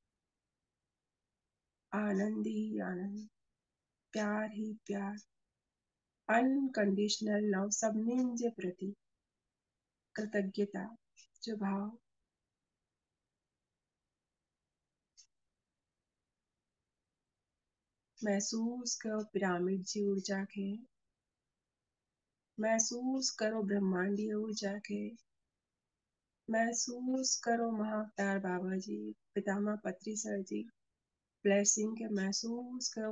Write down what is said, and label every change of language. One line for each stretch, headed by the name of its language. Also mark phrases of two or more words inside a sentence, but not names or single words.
Hindi: आनंद ही आनंद, प्यार ही प्यार।
English: unconditional love
Sindhi: सभिनीनि जे प्रति कृतज्ञता जो भाव। महसूस कयो पिरामिड जी ऊर्जा के।
Hindi: महसूस करो ब्रह्मांडीय ऊर्जा के।
Sindhi: महसूस करो महाअवतार बाबा जी, पितामह पत्री सर जी ब्लेसिंग के महसूस कयो।